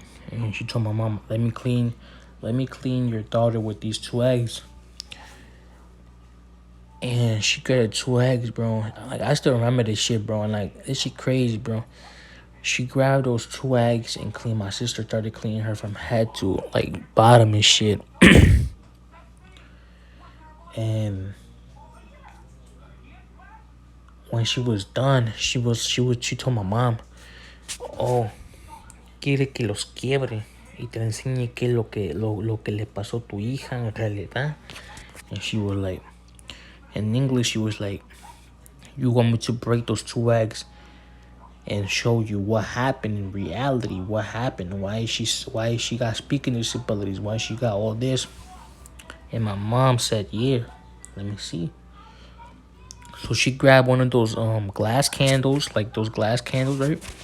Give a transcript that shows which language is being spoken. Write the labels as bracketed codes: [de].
[en] And she told my mom, "Let me clean your daughter with these two eggs." And she grabbed two eggs, bro. Like I still remember this shit, bro. And like this shit crazy, bro. She grabbed those two eggs and cleaned. My sister started cleaning her from head to like bottom and shit. And when she was done, she told my mom, [es] "Oh, quiere que los quiebre y te enseñe qué es lo que le pasó a tu hija en realidad." [en] And she was like, in English, she was like, "You want me to break those two eggs and show you what happened in reality? What happened? Why she got speaking disabilities? Why she got all this?" And my mom said, "Yeah, let me see." So she grabbed one of those glass candles, like those glass candles, right?